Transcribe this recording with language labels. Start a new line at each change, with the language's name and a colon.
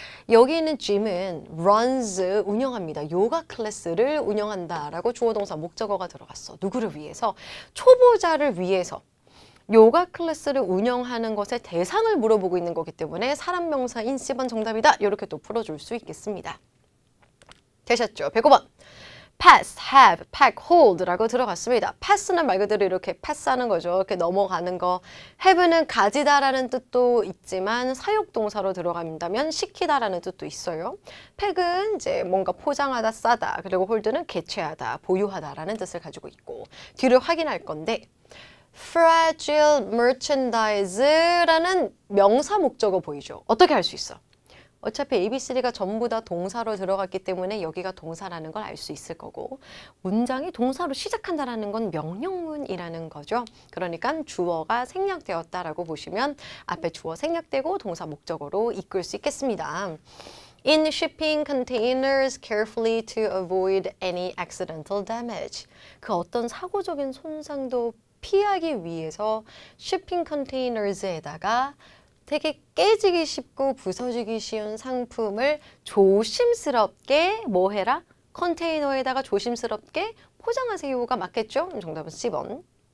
Korean: 여기 있는 Jim은 runs, 운영합니다. 요가 클래스를 운영한다라고 주어동사 목적어가 들어갔어. 누구를 위해서? 초보자를 위해서. 요가 클래스를 운영하는 것의 대상을 물어보고 있는 거기 때문에 사람 명사인 C번 정답이다. 이렇게 또 풀어줄 수 있겠습니다. 되셨죠? 105번.
English: pass, have, pack, hold
Korean: 라고 들어갔습니다. pass는 말 그대로 이렇게 pass하는 거죠. 이렇게 넘어가는 거. have는 가지다라는 뜻도 있지만 사역동사로 들어간다면 시키다라는 뜻도 있어요. pack은 이제 뭔가 포장하다, 싸다. 그리고 hold는 개최하다, 보유하다라는 뜻을 가지고 있고 뒤를 확인할 건데
English: fragile merchandise
Korean: 라는 명사 목적어 보이죠? 어떻게 할 수 있어? 어차피 ABCD가 전부 다 동사로 들어갔기 때문에 여기가 동사라는 걸 알 수 있을 거고 문장이 동사로 시작한다는 건 명령문이라는 거죠. 그러니까 주어가 생략되었다라고 보시면 앞에 주어 생략되고 동사 목적어로 이끌 수 있겠습니다.
English: In shipping containers carefully to avoid any accidental damage.
Korean: 그 어떤 사고적인 손상도 피하기 위해서 shipping containers에다가 되게 깨지기 쉽고 부서지기 쉬운 상품을 조심스럽게 뭐 해라? 컨테이너에다가 조심스럽게 포장하세요가 맞겠죠? 정답은 C번.